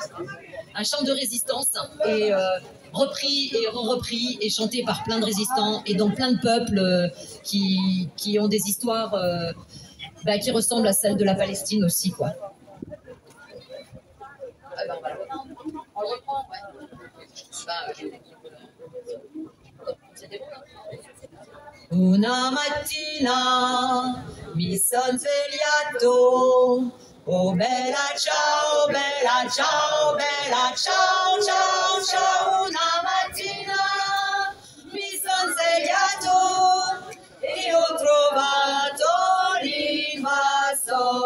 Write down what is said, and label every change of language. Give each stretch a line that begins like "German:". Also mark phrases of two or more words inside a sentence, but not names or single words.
French: Un chant de résistance, et repris et repris et chanté par plein de résistants, et dans plein de peuples qui ont des histoires qui ressemblent à celles de la Palestine aussi, quoi. On le reprend, ouais. C'était bon, hein?
Italian: Una mattina mi son svegliato, oh bella ciao, bella ciao, bella ciao, ciao, ciao. Una mattina mi son svegliato e ho trovato l'invaso.